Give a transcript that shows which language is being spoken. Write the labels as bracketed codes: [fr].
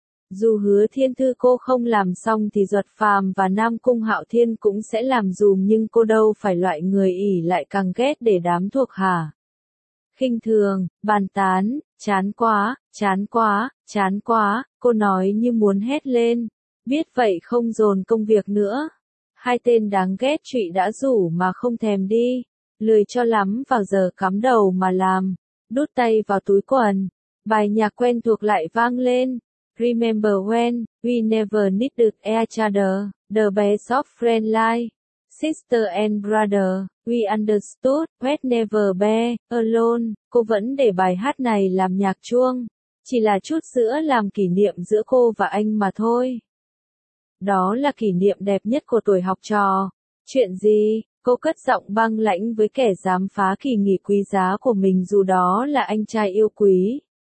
[vi] Dù Hứa Thiên Thư cô không làm xong thì Duật Phàm và Nam Cung Hạo Thiên cũng sẽ làm dùm, nhưng cô đâu phải loại người ỷ lại càng ghét để đám thuộc hạ khinh thường, bàn tán, chán quá, chán quá, chán quá, cô nói như muốn hét lên. Biết vậy không dồn công việc nữa. Hai tên đáng ghét trụy đã rủ mà không thèm đi. Lười cho lắm vào giờ cắm đầu mà làm. Đút tay vào túi quần. Bài nhạc quen thuộc lại vang lên. [en] Remember when we never needed each other. The best of friend like sister and brother. We understood we'd never be alone. [vi] Cô vẫn để bài hát này làm nhạc chuông. Chỉ là chút sữa làm kỷ niệm giữa cô và anh mà thôi. Đó là kỷ niệm đẹp nhất của tuổi học trò. Chuyện gì? Cô cất giọng băng lãnh với kẻ dám phá kỳ nghỉ quý giá của mình dù đó là anh trai yêu quý.